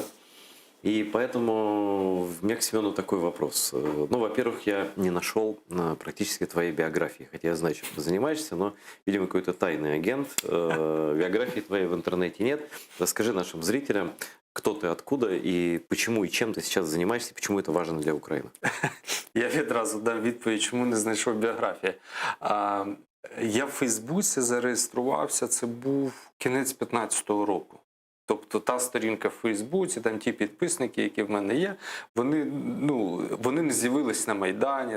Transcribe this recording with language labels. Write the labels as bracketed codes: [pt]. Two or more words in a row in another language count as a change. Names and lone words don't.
[ru] И поэтому у меня к Семену такой вопрос. Ну, во-первых, я не нашел практически твоей биографии, хотя я знаю, чем ты занимаешься, но, видимо, какой-то тайный агент. Биографии твоей в интернете нет. Расскажи нашим зрителям, кто ты, откуда и почему и чем [uk] ти зараз займаєшся, і [ru] почему [uk] це важливо для України. Я відразу дам відповідь, чому не знайшов біографії. Я в Фейсбуці зареєструвався, це був кінець 2015 року. Тобто та сторінка в Фейсбуці, там ті підписники, які в мене є, вони не з'явились на Майдані.